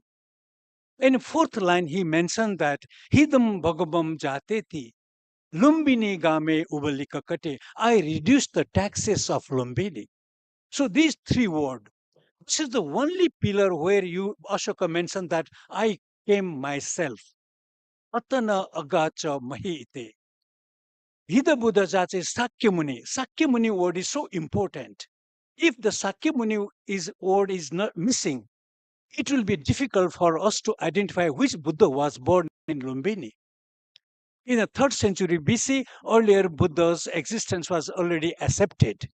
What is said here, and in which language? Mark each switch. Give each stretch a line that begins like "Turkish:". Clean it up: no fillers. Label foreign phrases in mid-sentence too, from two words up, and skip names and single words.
English: In fourth line, he mentioned that
Prakrit languages: Hidam Bhagabam Jateti. Lumbini game ubalika kate.
English: I reduced the taxes of Lumbini. So these three words. This is the only pillar where Ashoka mentioned that I came myself.
Prakrit languages: Atana agacha mahite. Hida Buddha Jate Sakyamuni.
English: Sakyamuni word is so important. If the Sakyamuni word is not missing, it will be difficult for us to identify which Buddha was born in Lumbini. In the 3rd century BC, earlier Buddha's existence was already accepted.